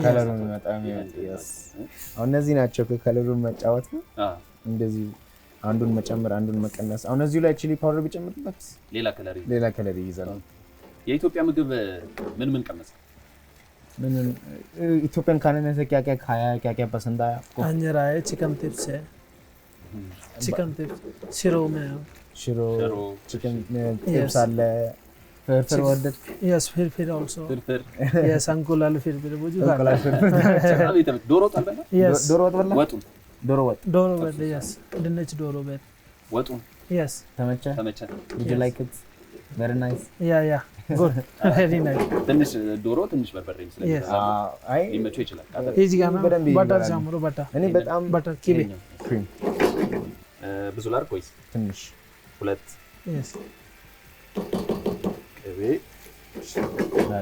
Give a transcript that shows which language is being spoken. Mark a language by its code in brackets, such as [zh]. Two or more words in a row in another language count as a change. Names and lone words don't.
[am] አሁን እነዚህ ናቸው ከከለሩን መጫወት ነው። እንደዚህ አንዱን መጨመር አንዱን መቀነስ። አሁን እዚሁ ላይ [en] chili powder [am] ቢጨምርበት ሌላ ከለር ይይዛል። የኢትዮጵያ ምግብ ምን ቀመሰ? ምን ኢትዮጵያን [hi] खाने से क्या पसंद आया आपको? अंजरा है, [en] chicken tips [hi] है, [en] chicken tips [hi] शिरो में है. [am] शिरो [en] chicken tips [am] አለ ፍርፍር ወደድ [en] Yes, फिर also [am] ፍርፍር yes अंकुलाल फिर ብዙ ጋር ዶሮ ወጥ አለ። [en] Yes, [am] ዶሮ ወጥ በላ ወጡ ዶሮ ወጥ yes ድንች ዶሮ ወጥ ወጡ [en] yes [am] ተመቸ? [en] Did you like it? Very nice. Yeah, good. Very nice. [am] ትንሽ ዶሮ ትንሽ በርበሬ [en] Yes. [am] አይ ሊመቸው ይችላል። እዚህ ጋር ነው በደንብ በተር ይበላል። ጨምሮ እኔ በጣም በተር ኪቤ ክሪም ብዙ ላድርግ ወይስ ትንሽ ሁለት? [en] yes [am] ቅቤ በቃ